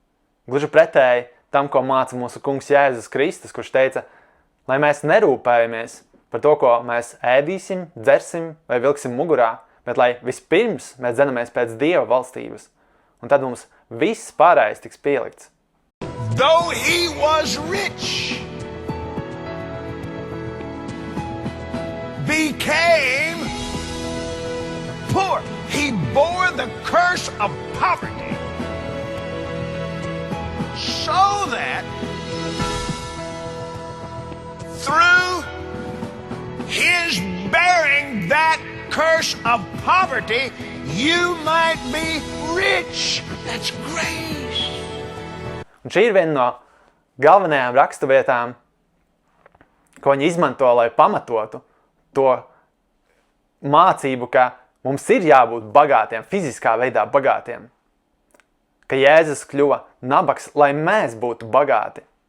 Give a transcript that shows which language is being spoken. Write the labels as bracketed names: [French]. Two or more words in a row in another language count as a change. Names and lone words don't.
[Latvian] Gluži pretēji tam, ko māca mūsu kungs Jēzus Kristus, kurš teica, lai mēs nerūpējamies par to, ko mēs ēdīsim, dzersim vai vilksim mugurā, bet lai vispirms mēs dzenamies pēc Dieva valstības. Un tad mums viss pārējais tiks pielikts. [English] Though he was rich, became poor. He bore the curse of poverty so that through his bearing that curse of poverty, you might be rich. That's grace. [Latvian] Un šī ir viena no galvenajām raksturvietām, ko viņi izmanto, lai pamatotu to mācību, ka mums ir jābūt bagātiem, fiziskā veidā bagātiem. Ka Jēzus kļuva nabaks, lai mēs būtu bagāti.